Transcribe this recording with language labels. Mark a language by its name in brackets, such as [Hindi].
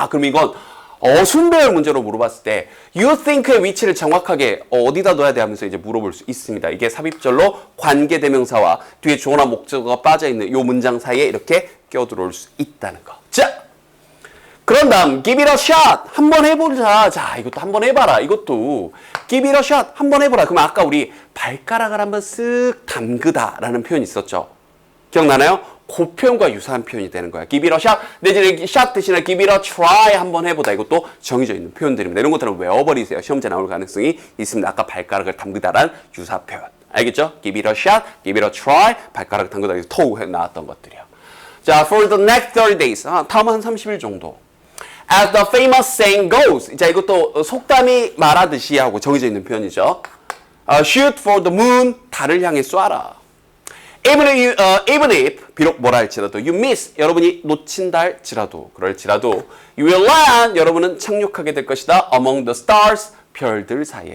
[Korean] 그럼 이건 어순배열 문제로 물어봤을 때 you think의 위치를 정확하게 어디다 둬야 돼 하면서 이제 물어볼 수 있습니다. 이게 삽입절로 관계대명사와 뒤에 주어나 목적어가 빠져있는 이 문장 사이에 이렇게 껴들어올 수 있다는 거. 자, 그런 다음 [English] give it a shot [Korean] 한번 해보자. 자, 이것도 한번 해봐라. 이것도 [English] give it a shot [Korean] 한번 해보라. 그럼 아까 우리 발가락을 한번 쓱 담그다 라는 표현이 있었죠. 기억나나요? 그 표현과 유사한 표현이 되는 거야. [English] give it a shot. [Korean] 내지는 shot 대신에 [English] give it a try [Korean] 한번 해보다. 이것도 정해져 있는 표현들입니다. 이런 것들은 외워버리세요. 시험지에 나올 가능성이 있습니다. 아까 발가락을 담그다란 유사 표현. 알겠죠? [English] give it a shot, give it a try. [Korean] 발가락을 담그다. 토우 나왔던 것들이요. 자, [English] for the next 30 days. [Korean] 다음 한 30일 정도. [English] As the famous saying goes. [Korean] 자, 이것도 속담이 말하듯이 하고 정해져 있는 표현이죠. [English] Shoot for the moon. [Korean] 달을 향해 쏴라. [English] Even if [Korean] 비록 뭐라 할지라도 [English] you miss [Korean] 여러분이 놓친다 할지라도 그럴지라도 [English] you will land [Korean] 여러분은 착륙하게 될 것이다 [English] among the stars [Korean] 별들 사이에.